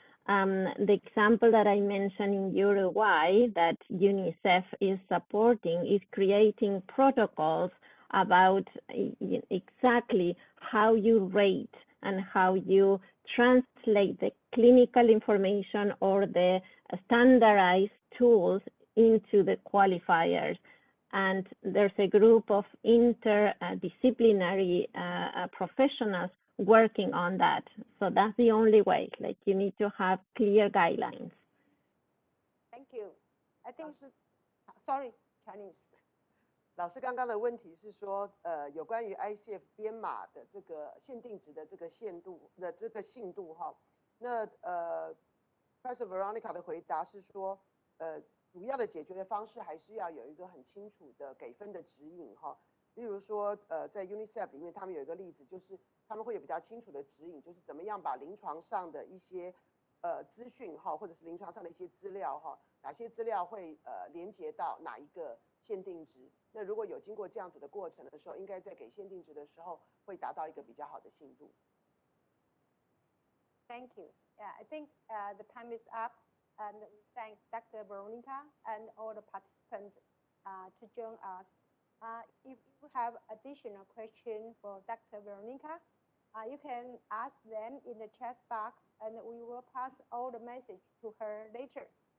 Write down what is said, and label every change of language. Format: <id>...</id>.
<en>The example that I mentioned in Uruguay that UNICEF is supporting is creating protocols about exactly how you rate and how you translate the clinical information or the standardized tools into the qualifiers. And there's a group of interdisciplinary professionals working on that. So that's the only way, like you need to have clear guidelines. Thank you. I think, sorry, Chinese.</en> <zh>老师刚刚的问题是说，有关于 ICF 编码的这个限定值的这个信度哈。那Professor Veronica 的回答是说，主要的解决的方式还是要有一个很清楚的给分的指引哈。例如说，在 UNICEF 里面，他们有一个例子，就是他们会有比较清楚的指引，就是怎么样把临床上的一些资讯哈，或者是临床上的一些资料哈，哪些资料会连接到哪一个限定值。那如果有经过这样子的过程的时候，应该在给限定值的时候会达到一个比较好的信度。</zh> <en>Thank you. Yeah, I think the time is up, and we thank Dr. Veronica and all the participants to join us. If you have additional questions for Dr. Veronica, you can ask them in the chat box, and we will pass all the message to her later.</en>